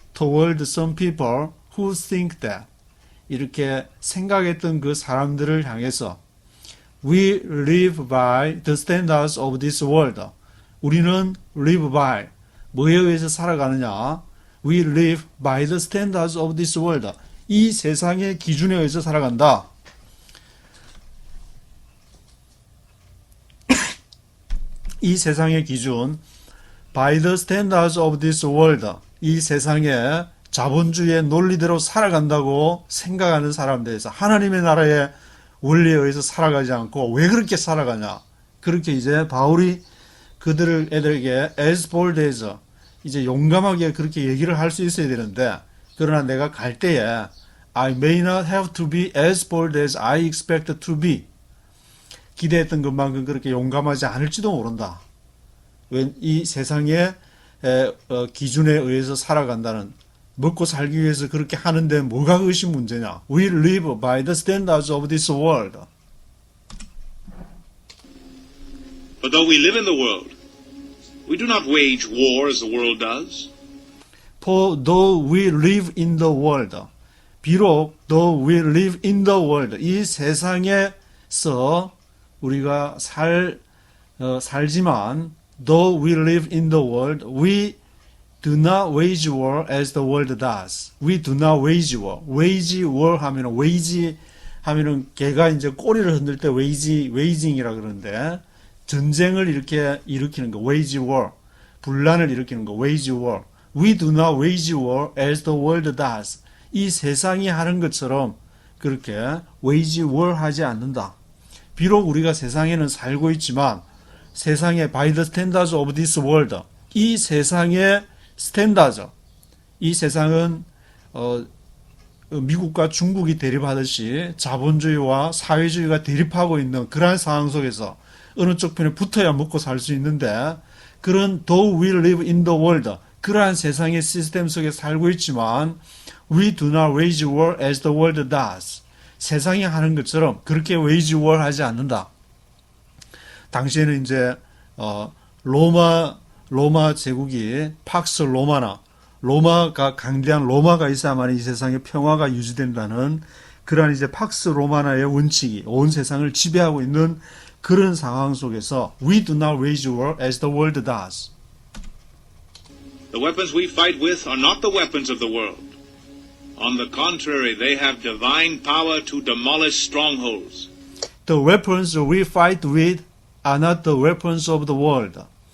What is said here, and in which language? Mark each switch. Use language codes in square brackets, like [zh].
[en] Toward some people who think that. [ko] 이렇게 생각했던 그 사람들을 향해서 [en] We live by the standards of this world. [ko] 우리는 [en] live by, [ko] 뭐에 의해서 살아가느냐? [en] We live by the standards of this world. [ko] 이 세상의 기준에 의해서 살아간다. 이 세상의 기준, [en] by the standards of this world. [ko] 이 세상의 자본주의의 논리대로 살아간다고 생각하는 사람들에서 하나님의 나라의 원리에 의해서 살아가지 않고 왜 그렇게 살아가냐? 그렇게 이제 바울이 애들에게 [en] as bold as, [ko] 이제 용감하게 그렇게 얘기를 할 수 있어야 되는데, 그러나 내가 갈 때에 [en] I may not have to be as bold as I expect to be. [ko] 기대했던 것만큼 그렇게 용감하지 않을지도 모른다. 이 세상의 기준에 의해서 살아간다는, 먹고 살기 위해서 그렇게 하는데 뭐가 그것이 문제냐? [en] We live by the standards of this world. But though we live in the world, we do not wage war as the world does. For though we live in the world, [ko] 비록 [en] though we live in the world, [ko] 이 세상에서 우리가 살지만 [en] though we live in the world, we do not wage war as the world does. We do not wage war. [ko] wage war 하면은 wage 하면은 개가 이제 꼬리를 흔들 때 waging이라 그러는데 전쟁을 이렇게 일으키는 거 wage war. 분란을 일으키는 거 wage war. [en] We do not wage war as the world does. [ko] 이 세상이 하는 것처럼 그렇게 wage war 하지 않는다. 비록 우리가 세상에는 살고 있지만 세상의 [en] by the standards of this world, [ko] 이 세상의 스탠다드, 이 세상은 미국과 중국이 대립하듯이 자본주의와 사회주의가 대립하고 있는 그러한 상황 속에서 어느 쪽 편에 붙어야 먹고 살 수 있는데 그런 [en] though we live in the world [ko] 그러한 세상의 시스템 속에 살고 있지만 [en] we do not wage war as the world does. [ko] 세상이 하는 것처럼 그렇게 wage war 하지 않는다. 당시에는 이제 로마 제국이 팍스 로마나 로마가 강대한 로마가 있어야만 이 세상에 평화가 유지된다는 그러한 이제 팍스 로마나의 원칙이 온 세상을 지배하고 있는 그런 상황 속에서 [en] we do not wage war as the world does. The weapons we fight with are not the weapons of the world. On the contrary, they have divine power to demolish strongholds. The weapons we fight with are not the weapons of the world.